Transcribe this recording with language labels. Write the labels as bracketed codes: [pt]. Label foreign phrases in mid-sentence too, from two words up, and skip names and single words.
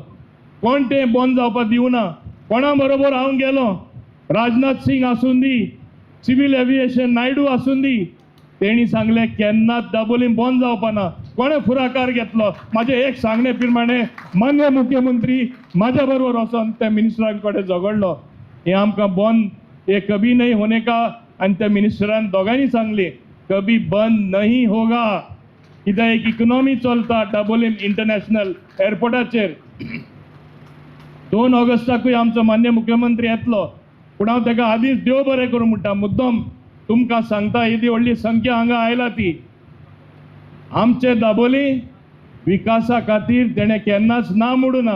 [kok] कोण तें बंद जावपाक दिवना. कोणा बरोबर हांव गेलो, राजनाथ सिंग आसूं दी, [en] civil aviation [kok] नायडू आसूं दी, तेणी सांगलें केन्नाच दाबोलीम बंद जावपाना. कोणें फुडाकार घेतलो? म्हाजे एक सांगणे प्रमाणे मान्य मुख्यमंत्री म्हाज्या बरोबर वचोन त्या मिनिस्टरां कडेन झगडलो, हे आमकां बंद, [hi] हे कभी नहीं होने का. [kok] आनी त्या मिनिस्टरान दोगांनी सांगले [hi] कभी बंद नहीं होगा, [kok] कित्याक एक इकॉनॉमी चलता दाबोलीम इंटरनॅशनल एअरपोर्टाचेर. 2 ऑगस्टाकूय आमचो मान्य मुख्यमंत्री येतलो, पूण हांव ताका आदींच देव बरें करूं म्हणटा. मुद्दम तुमकां सांगता, येदी व्हडली संख्या हांगा आयला ती. आमचे दाबोली विकासा खातीर तेणें केन्नाच ना म्हणूं ना.